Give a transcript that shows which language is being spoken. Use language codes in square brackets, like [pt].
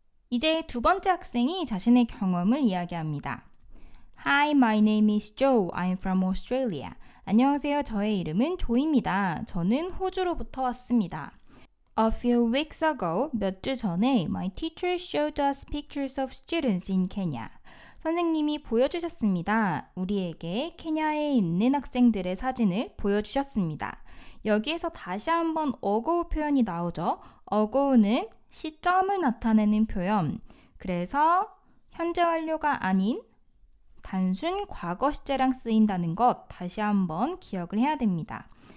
[ko] 이제 두 번째 학생이 자신의 경험을 이야기합니다. [en] Hi, my name is Joe. I'm from Australia. [ko] 안녕하세요. 저의 이름은 조입니다. 저는 호주로부터 왔습니다. [en] A few weeks ago, [ko] 몇 주 전에 [en] my teacher showed us pictures of students in Kenya. [ko] 선생님이 보여주셨습니다. 우리에게 케냐에 있는 학생들의 사진을 보여주셨습니다. 여기에서 다시 한번 ago 표현이 나오죠. ago는 시점을 나타내는 표현. 그래서 현재 완료가 아닌 단순 과거 시제랑 쓰인다는 것 다시 한번 기억을 해야 됩니다.